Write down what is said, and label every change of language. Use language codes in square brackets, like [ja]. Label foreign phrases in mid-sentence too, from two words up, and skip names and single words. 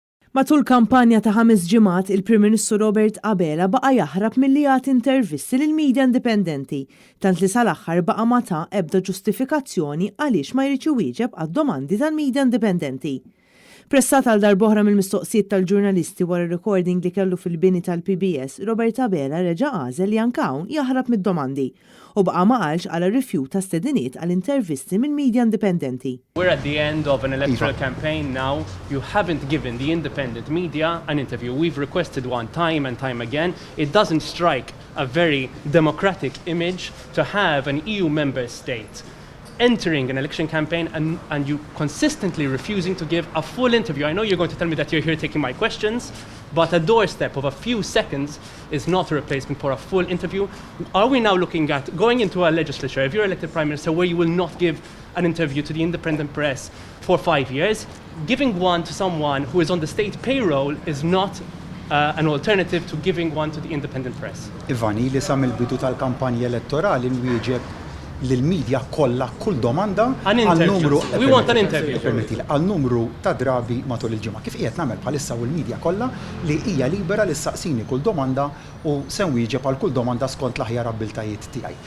[mt] Matul kampanja ta' 5 ġimgħat, il-Prim Ministru Robert Abela baqa' jaħrab milli jagħti intervisti lil midja indipendenti, tant li sal-aħħar baqa' ma ta' ebda ġustifikazzjoni għaliex ma jrid iwieġeb għad-domandi tal-midja indipendenti. Pressat għal darb'oħra mill-mistoqsijiet tal-ġurnalisti wara recording li kellu fil-bini tal-PBS, Robert Abela reġa' għażel li anke hawn jaħrab mid-domandi u baqa' ma qalx għal rifjut ta' stediniet għal intervisti minn midja indipendenti. [en] We're at the end of an electoral campaign now. You haven't given the independent media an interview. We've requested one time and time again. It doesn't strike a very democratic image to have an EU member state entering an election campaign and you consistently refusing to give a full interview. I know you're going to tell me that you're here taking my questions, but a doorstep of a few seconds is not a replacement for a full interview. Are we now looking at going into a legislature, if you're elected Prime Minister, where you will not give an interview to the independent press for 5 years? Giving one to someone who is on the state payroll is not an alternative to giving one to the independent press. [mt] Ivani li sam il-bidu tal-kampanja elettorali nwieġeb lill-medja kollha kull domanda għal-numru għal-numru ta' drabi matul il-ġimgħa. Kif qiegħed nagħmel bħalissa u l-medja kollha li hija libera li ssaqsini kull domanda u se nwieġeb għal kull domanda skont l-aħjar abbiltajiet tiegħi.